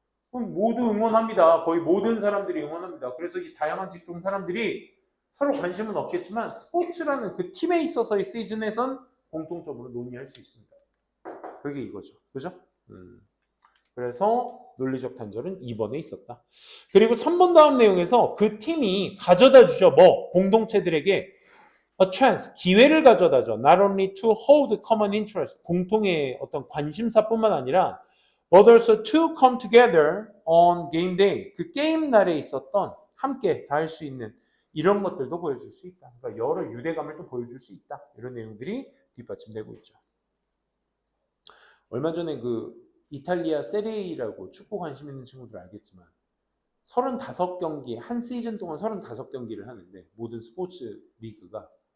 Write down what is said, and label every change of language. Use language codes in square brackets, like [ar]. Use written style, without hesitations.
[ko] 그럼 모두 응원합니다. 거의 모든 사람들이 응원합니다. 그래서 이 다양한 직종 사람들이 서로 관심은 없겠지만 스포츠라는 그 팀에 있어서의 시즌에선 공통적으로 논의할 수 있습니다. 그게 이거죠. 그죠? 그래서 논리적 단절은 2번에 있었다. 그리고 3번 다음 내용에서 그 팀이 가져다 주죠. 공동체들에게 [en] a chance, [ko] 기회를 가져다 줘. [en] Not only to hold common interest, [ko] 공통의 어떤 관심사뿐만 아니라 [en] but also to come together on game day. [ko] 그 게임 날에 있었던 함께 다 할 수 있는 이런 것들도 보여줄 수 있다. 그러니까 여러 유대감을 또 보여줄 수 있다. 이런 내용들이 뒷받침되고 있죠. 얼마 전에 이탈리아 세리에라고 축구 관심 있는 친구들 알겠지만 35경기, 한 시즌 동안 35경기를 하는데 모든 스포츠 리그가.